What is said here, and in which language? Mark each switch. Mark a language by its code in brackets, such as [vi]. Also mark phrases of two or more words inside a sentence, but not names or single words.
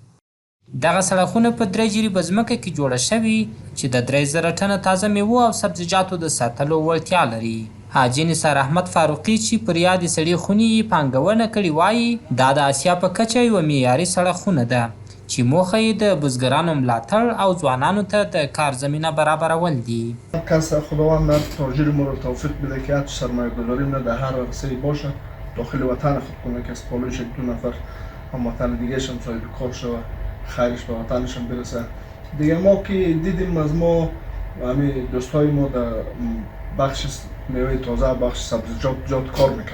[ps] دغه سړکونه په 3 جریبه ځمکه کې جوړه شوي چې د 3000 ټنه تازه میوو او سبزیجاتو د ساتلو وړتیا لري. حاجي نثار احمد فاروقي چې پر یادې سړې خونې یې پانګونه کړې وایي دا د آسیا په کچه یوه معیاري سړه خونه ده چې موخه یې د بزګرانو ملاتړ او ځوانانو ته د کار زمینه برابرول دي. [fa] کس خداوند در تاجر ما رو توفیق بده که هر سرمایه گذاری نه در هر عرصه‌ای باشه داخل وطن خود کنه که از پالوش 2 نفر هموطن دیگه هم صاحب کار شوه خیرش به وطنش هم برسه. دیگه ما که دیدیم از ما همین دوستای ما در بخش میوه تازه بخش سبزیجات کار میکنن.